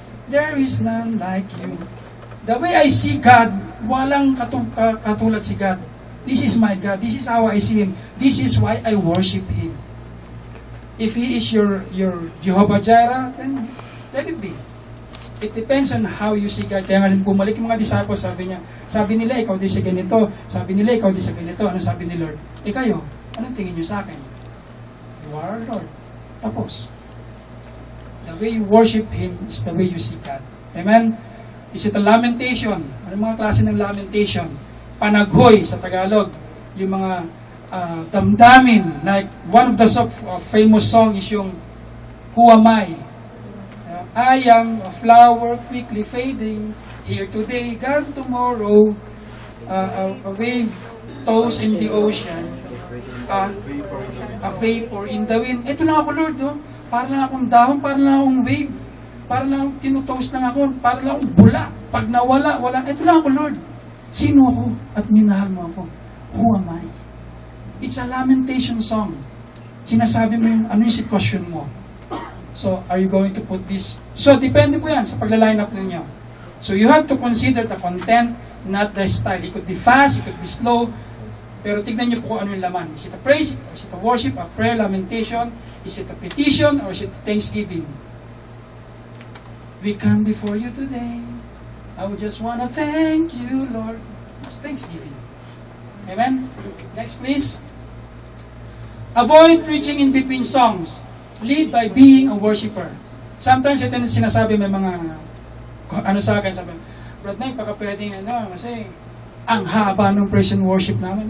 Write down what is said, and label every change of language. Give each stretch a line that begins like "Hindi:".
English: There is none like you. The way I see God,
Filipino: walang katulad si God.
English: This is my God. This is how I see Him. This is why I worship Him. If He is your Jehovah Jireh, then let it be. It depends on how you see God.
Filipino: Kaya nga bumalik yung mga disciples, sabi nila, ikaw di sa ganito. Sabi nila, ikaw di sa ganito. Ano sabi ni Lord? Kayo, anong tingin nyo sa akin?
English: You are our Lord. Tapos. The way you worship Him is the way you see God. Amen? Is it a lamentation?
Filipino: Anong mga klase ng lamentation? Panaghoy sa Tagalog. Yung mga damdamin.
English: Like, one of the famous song is yung Who Am I? I am a flower quickly fading, here today, gone tomorrow, a wave tossed in the ocean, a vapor in the wind.
Filipino: Ito lang ako, Lord, oh. Para lang akong dahon, para lang akong wave, para lang tinutoast lang ako, para lang akong bula. Pag nawala, wala. Ito lang ako, Lord. Sino ako at minahal mo ako?
English: Who am I? It's a lamentation song.
Filipino: Sinasabi mo yung ano yung sitwasyon mo.
English: So, are you going to put this? So,
Filipino: depende po yan sa pagla-line up ninyo.
English: So, you have to consider the content, not the style. It could be fast, it could be slow,
Filipino: pero tignan nyo po kung ano yung laman.
English: Is it a praise? Is it a worship? A prayer, lamentation? Is it a petition? Or is it thanksgiving? We come before you today. I would just want to thank you, Lord. It's thanksgiving. Amen? Next, please. Avoid preaching in between songs. Lead by being a worshiper.
Filipino: Sometimes ito yung sinasabi, may mga ano sa akin, sabi, Brad Mike, baka pwedeng kasi ang haba ng praise and worship namin.